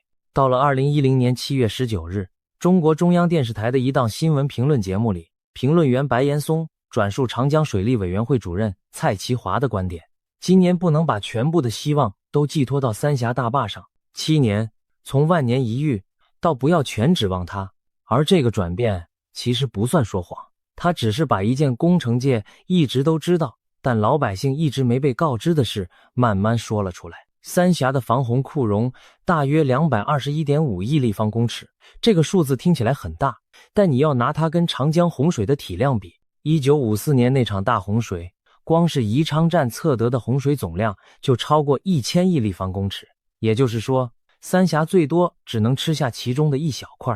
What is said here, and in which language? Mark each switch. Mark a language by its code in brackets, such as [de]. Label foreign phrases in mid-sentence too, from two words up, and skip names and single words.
[zh] 到了2010年7月19日，中國中央電視台的一檔新聞評論節目裡，評論員白岩松轉述長江水利委員會主任蔡其華的觀點，今年不能把全部的希望都寄托到三峽大壩上，7年，從萬年一遇到不要全指望它。而這個轉變其實不算說謊，他只是把一件工程界一直都知道，但老百姓一直沒被告知的事慢慢說了出来。三峽的防洪庫容大約221.5億立方公尺，這個數字聽起來很大，但你要拿它跟長江洪水的體量比，1954年那場大洪水，光是宜昌站测得的洪水總量就超過1000億立方公尺，也就是說，三峽最多只能吃下其中的一小塊。